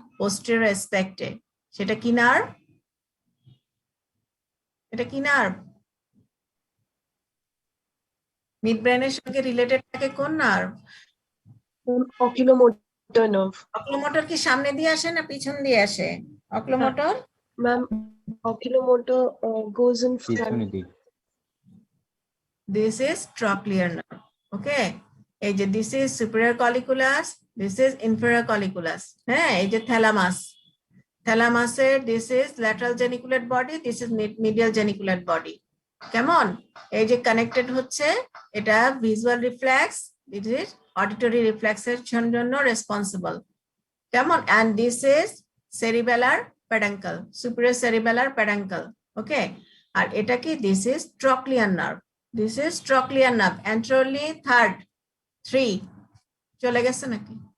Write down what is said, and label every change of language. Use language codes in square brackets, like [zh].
[bn] Posterior অ্যাসপেক্টে। সেটা কি nerve? এটা কি নার্ভ? মিড ব্রেনের সঙ্গে রিলেটেড থাকে কোন নার্ভ? [en] Oculomotor nerve. [bn] অকুলোমোটর কি সামনে দিয়ে আসে না পিছন দিয়ে আসে? Oculomotor [en] Ma'am, oculomotor goes in front. [bn] পিছনের দিক। [en] this is trochlear nerve. Okay, [bn] এই যে [en] this is superior colliculus, this is inferior colliculus. [bn] হ্যাঁ, এই যে [en] thalamus, thalamusের this is lateral geniculate body, this is medial geniculate body. [bn] কেমন, এই যে কানেক্টেড হচ্ছে, এটা visual reflex, [en] this is auditory reflex [bn] এর জন্য রেসপন্সিবল। কেমন, [en] and this is cerebellar peduncle, superior cerebellar peduncle. Okay, [bn] আর এটা কি? [en] this is trochlear nerve, this is trochlear nerve, anteriorly third 3 [bn] চলে গেছে নাকি?